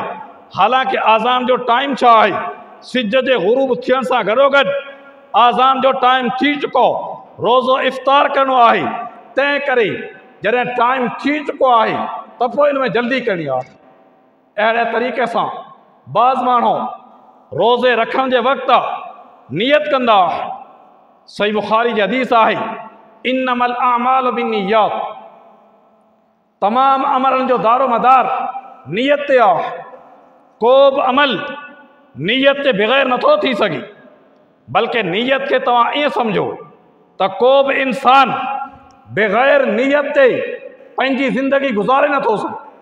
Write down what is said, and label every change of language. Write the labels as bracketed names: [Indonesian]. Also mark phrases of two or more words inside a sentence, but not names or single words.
[Sindhi] हालांकि आज़ान जो टाइम छा आहे, सिज जे ग़ुरूब थियण सां गॾोगॾु आज़ान जो टाइम थी चुको, रोज़ो इफ़्तार करिणो आहे। तंहिं करे जॾहिं टाइम थी चुको आहे त पोइ इन में जल्दी करणी आहे। अहिड़े तरीक़े सां बाज़ माण्हू रोज़े रखण जे वक़्तु नियत कंदा। सही बुखारी जी हदीस आहे, [Arabic] إنما الأعمال بالنيات, [Sindhi] तमाम अमलनि जो दारो मदार नियत ते आहे। को बि अमल नियत ते बग़ैर नथो थी सघे, बल्कि नियत खे तव्हां ईअं सम्झो त को बि इंसान बग़ैर नियत ते पंहिंजी ज़िंदगी गुज़ारे नथो सघे।